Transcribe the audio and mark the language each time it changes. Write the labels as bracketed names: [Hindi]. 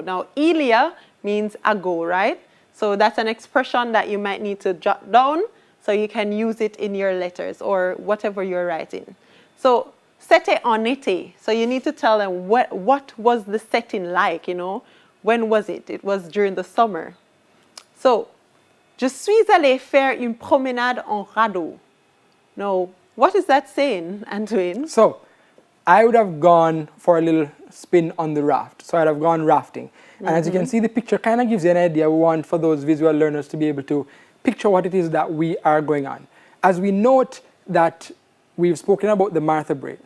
[English] Now, Elia means ago, right? So that's an expression that you might need to jot down so you can use it in your letters or whatever you're writing. So, [French] c'était en été. [English] So you need to tell them what was the setting like, you know? When was it? It was during the summer. [French] So, je suis allé faire une promenade en radeau. [English] Now, what is that saying, Antoine? So, I would have gone for a little spin on the raft. So I'd have gone rafting. And as you can see, the picture kind of gives you an idea. We want for those visual learners to be able to picture what it is that we are going on. As we note that we've spoken about the Martha Bray.